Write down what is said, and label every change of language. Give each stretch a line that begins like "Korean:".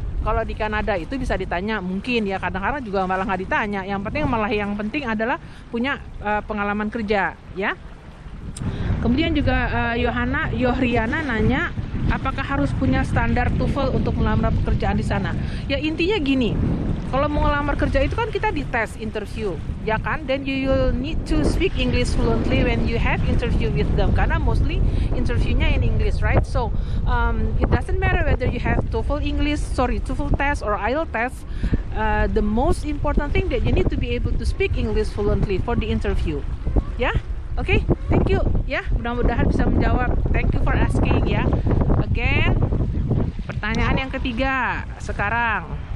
Indonesian: Kalau di Kanada itu bisa ditanya mungkin ya, kadang-kadang juga malah nggak ditanya. Yang penting adalah punya pengalaman kerja ya. Kemudian juga Yohriana nanya apakah harus punya standar TOEFL untuk melamar pekerjaan di sana. Ya intinya gini, kalau mau ngelamar kerja itu kan kita dites interview, ya kan?
English: Then you will need to speak English fluently when you have interview with them,
Indonesian: karena
English: mostly interviewnya in English, right? So it doesn't matter whether you have TOEFL test or IELTS test. The most important thing that you need to be able to speak English fluently for the interview, ya? Oke, thank you ya.
Indonesian: Mudah-mudahan bisa menjawab.
English: Thank you for asking
Indonesian: ya. Again, pertanyaan yang ketiga sekarang.